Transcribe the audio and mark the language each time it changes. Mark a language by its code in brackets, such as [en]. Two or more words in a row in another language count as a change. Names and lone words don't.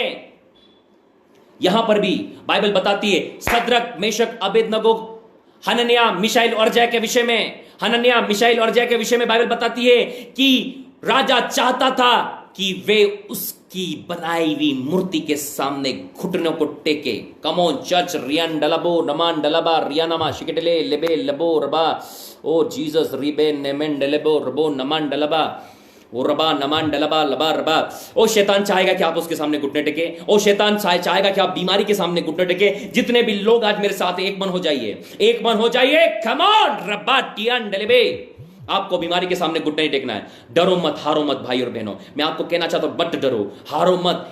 [hi] यहां पर भी बाइबल बताती है सद्रक मेशक अबेदनगो, हनन्याह, मिशाइल और अर्जया के विषय में, हनन्याह, मिशाइल और अर्जया के विषय में बाइबल बताती है कि राजा चाहता था कि वे उसकी बनाई हुई मूर्ति के सामने घुटनों को टेके। [en] come on church, रियन डलबो नमान डलबा रियानमा शिकेटले लेबे लबो रबा, O Jesus रिबे नेमेन डलेबो रबो नमान डलबा, ओ रबा नमान डलबा लबा रबा। [hi] ओ शैतान चाहेगा कि आप उसके सामने घुटने टेके, ओ शैतान चाहेगा कि आप बीमारी के सामने घुटने टेके। जितने भी लोग आज मेरे साथ एक मन हो जाइए, एक मन हो जाइए। [en] come on रब्बा टियान डलेबे, [hi] आपको बीमारी के सामने घुटने नहीं टेकना है। डरो मत, हारो मत भाई और बहनों, मैं आपको कहना चाहता हूं, मत डरो, हारो मत।